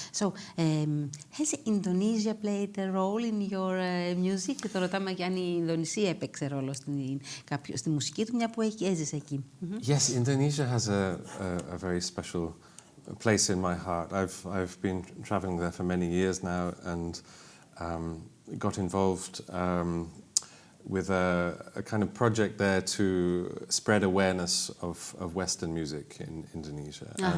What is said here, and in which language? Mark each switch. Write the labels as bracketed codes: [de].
[en] So, has Indonesia played a role in your music? [el] Το ρωτάμε και αν η Ινδονησία έπαιξε ρόλο στη μουσική του, μια που έζησε εκεί. [en] Yes, Indonesia has a very special place in my heart. I've been traveling there for many years now and got involved with a kind of project there to spread awareness of Western music in Indonesia.